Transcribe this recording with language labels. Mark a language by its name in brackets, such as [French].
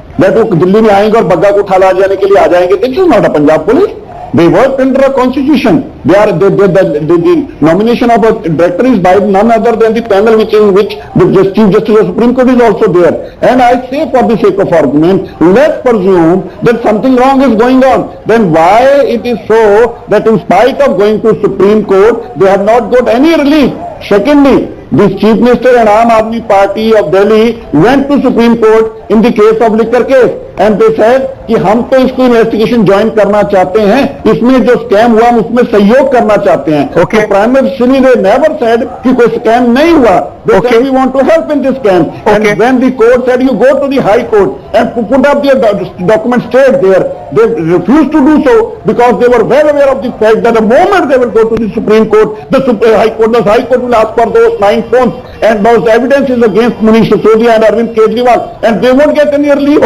[Hindi] That वो दिल्ली में आएंगे और बग्गा को उठा ला जाने के लिए आ जाएंगे. [English] This is not a Punjab police. They worked under a constitution. The nomination of a director is by none other than the panel which the Chief Justice of the Supreme Court is also there. And I say, for the sake of argument, let's presume that something wrong is going on. Then why it is so that in spite of going to Supreme Court, they have not got any relief? Secondly, the Chief Minister and Aam Aadmi Party of Delhi went to Supreme Court in the case of liquor case. and they said [Hindi] कि हम तो इसको investigation join करना चाहते हैं, इसमें जो scam हुआ हम उसमें सहयोग करना चाहते हैं. [English] Okay. [Hindi] तो प्राइम मिनिस्टर ने [English] never said [Hindi] कि कोई स्कैम नहीं हुआ. [English] They said we want to help in this scam. Okay. And when the court said you go to the high court and put up their documents straight there, they refused to do so because they were well aware of the fact that the moment they will go to the Supreme Court, the High Court will ask for those 9 phones, and those evidences against Manish Sisodia and Arvind Kejriwal, and they won't get any relief.